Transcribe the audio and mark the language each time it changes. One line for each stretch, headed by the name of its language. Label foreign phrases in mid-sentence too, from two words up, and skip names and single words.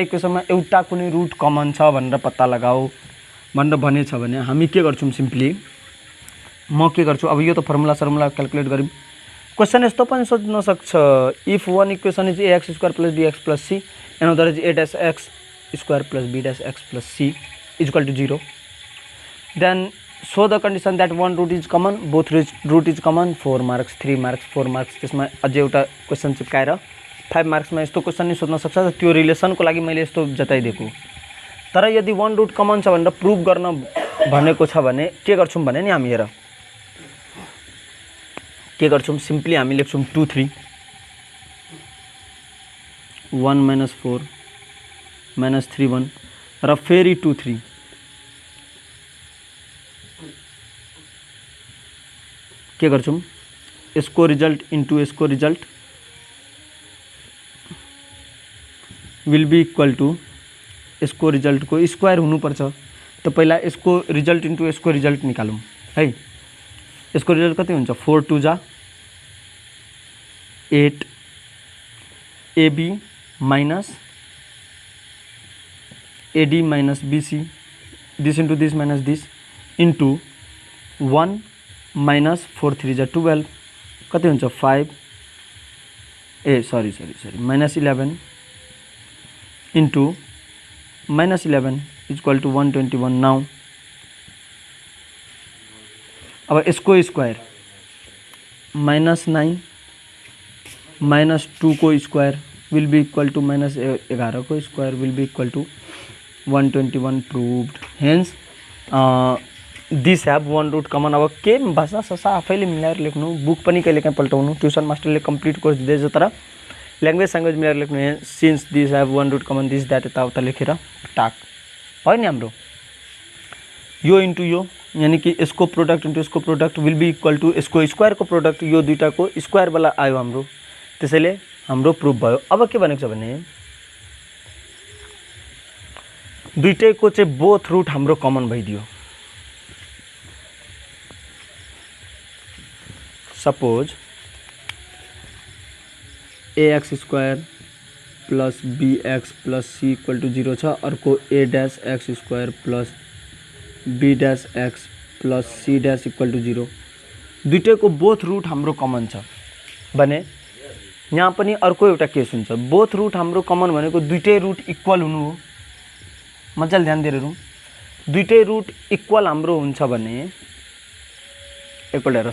Nepali: इक्वेसनमा एउटा कुनै रुट कमन छ भनेर पत्ता लगाऊ भनेर भनेछ भने हामी के गर्छौँ, सिम्पली म के गर्छु, अब यो त फर्मुला क्याल्कुलेट गऱ्यौँ। क्वेसन यस्तो पनि सोध्न सक्छ,
English: if one equation is AX square plus BX plus C and other is A dash X square plus B dash X plus C equal to 0, then show the condition that one root is common, both root is common, 4 marks 3 marks 4 marks।
Nepali: त्यसमा अझै एउटा क्वेसन चिपकाएर 5 मार्क्समा यस्तो क्वेसन नि सोध्न सक्छ। त्यो रिलेसनको लागि मैले यस्तो जताइदिएको। तर यदि
English: one root common
Nepali: छ भनेर प्रुभ गर्न भनेको छ भने के गर्छौँ भने नि हामी हेर के गर्छौँ, सिम्पली हामी लेख्छौँ 2 3 1 माइनस 4 माइनस 3 1 र फेरि 2 3 के गर्छौँ यसको
English: result into
Nepali: यसको रिजल्ट
English: will be equal to
Nepali: यसको रिजल्टको स्क्वायर हुनुपर्छ। त पहिला यसको
English: result into
Nepali: यसको रिजल्ट निकालौँ है। यसको रिजल्ट कति हुन्छ
English: 4 2 जा 8 AB minus AD minus BC this into this minus this into 1 minus 4 3 जा 12
Nepali: कति हुन्छ
English: 5 सरी minus 11 into minus 11 equal to 121. नाउ
Nepali: अब यसको
English: square minus 9 minus 2 को square will be equal to minus 11 को square will be equal to 121 proved। hence this have one root common.
Nepali: अब के भाषा ससा आफैले मिलाएर लेख्नु, बुक पनि कहिलेकाहीँ पल्टाउनु,
English: tuition masterले complete course
Nepali: दिँदैछ तर ल्याङ्ग्वेज स्याङ्ग्वेज मिलाएर लेख्नु।
English: since this have one root common this that
Nepali: यताउता लेखेर टाक भयो नि हाम्रो। यो इन्टु यो यानी कि यसको प्रोडक्ट इन्टु यसको प्रोडक्ट
English: will be equal to
Nepali: यसको स्क्वायरको प्रोडक्ट यो दुईटाको स्क्वायरवाला आयो हाम्रो, त्यसैले हाम्रो प्रुफ भयो। अब के भनेको छ भने दुईटैको चाहिँ
English: both root
Nepali: हाम्रो कमन भइदियो।
English: suppose ax square plus bx plus c equal to 0
Nepali: छ, अर्को
English: a dash x square plus b dash x plus c dash equal to 0.
Nepali: दुईटैको
English: both root
Nepali: हाम्रो कमन छ भने यहाँ पनि अर्को एउटा केस हुन्छ।
English: both root
Nepali: हाम्रो कमन भनेको दुईटै
English: root equal
Nepali: हुनु हो। मजाले ध्यान दिएर हेरौँ, दुईटै
English: root equal
Nepali: हाम्रो हुन्छ भने एकपल्ट हेर।